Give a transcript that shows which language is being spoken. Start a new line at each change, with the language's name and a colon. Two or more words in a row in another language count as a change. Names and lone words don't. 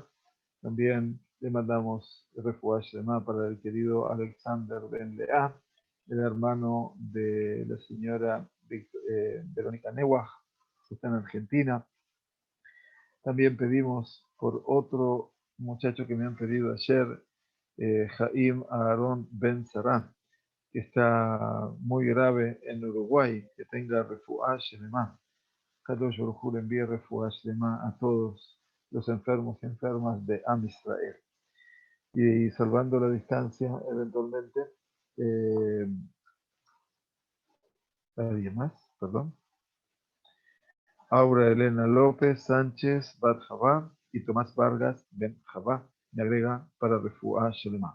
Spanish: También le mandamos
Hebrew: רפואה שלמה
Spanish: para el querido Alexander Ben Lea, el hermano de la señora Verónica Neuach, que está en Argentina. También pedimos por otro muchacho que me han pedido ayer, Jaim Aaron Ben Serán, que está muy grave en Uruguay, que tenga
Hebrew: רפואה שלמה.
Spanish: Kadosh Baruj Hu le envíe
Hebrew: רפואה שלמה
Spanish: a todos los enfermos y enfermas de Am Israel. Y salvando la distancia, eventualmente, eh, ¿alguien más? Perdón. Aura Elena López Sánchez Bat Javá y Tomás Vargas Ben Javá me agrega para
Hebrew: רפואה שלמה.